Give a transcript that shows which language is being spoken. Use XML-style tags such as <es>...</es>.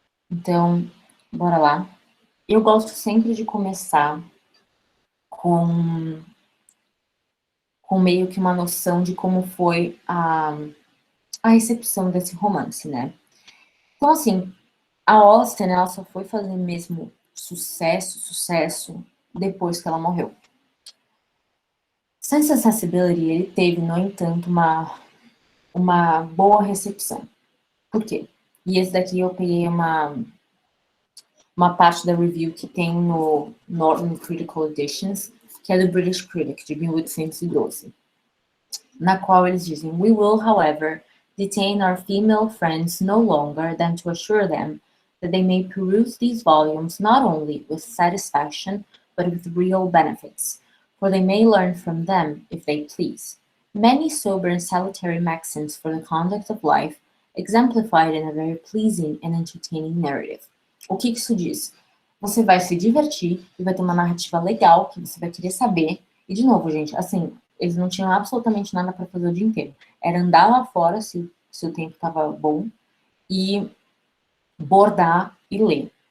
<pt>Então, bora lá. Eu gosto sempre de começar com, com meio que uma noção de como foi a recepção desse romance, né? Então, assim, a Austen, ela só foi fazer mesmo sucesso, depois que ela morreu. Sense and Sensibility, ele teve, no entanto, uma boa recepção. Por quê? E esse daqui eu peguei uma parte da review que tem no Norton Critical Editions, que é do British Critic, de 1812, na qual eles dizem:</pt> <en>We will, however, detain our female friends no longer than to assure them that they may peruse these volumes not only with satisfaction, but with real benefits, for they may learn from them, if they please, many sober and salutary maxims for the conduct of life, exemplified in a very pleasing and entertaining narrative.</en> <pt>O que isso diz? Você vai se divertir e vai ter uma narrativa legal que você vai querer saber. E, de novo, gente, assim, eles não tinham absolutamente nada para fazer o dia inteiro. Era andar lá fora, se o tempo estava bom, e bordar e ler.</pt>